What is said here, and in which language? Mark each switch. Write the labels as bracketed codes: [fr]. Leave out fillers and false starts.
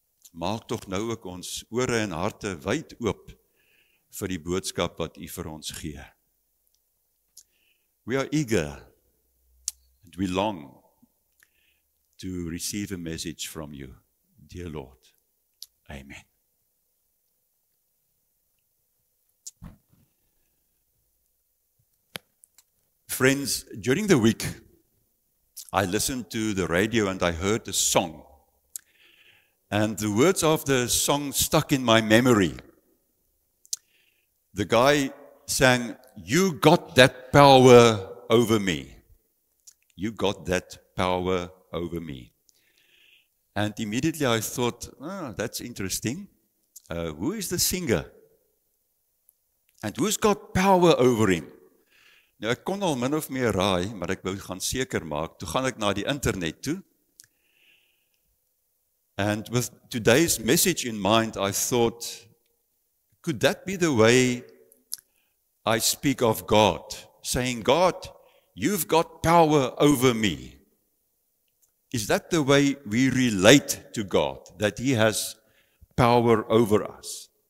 [af] Maak tog nou ook ons ore en harte wyd oop vir die boodskap wat u vir ons gee. [en] We are eager and we long to receive a message from you, dear Lord. Amen. Friends, during the week, I listened to the radio and I heard a song. And the words of the song stuck in my memory. The guy sang, "You got that power over me. You got that power over me." And immediately I thought, that's interesting. Who is the singer? And who's got power over him? [af] Nou, ek kon al min of meer raai, maar ek wou gaan seker maak. Toe gaan ek na die internet toe. [en] And with today's message in mind, I thought, could that be the way I speak of God? Saying, God, you've got power over me. Is that the way we relate to God? That he has power over us?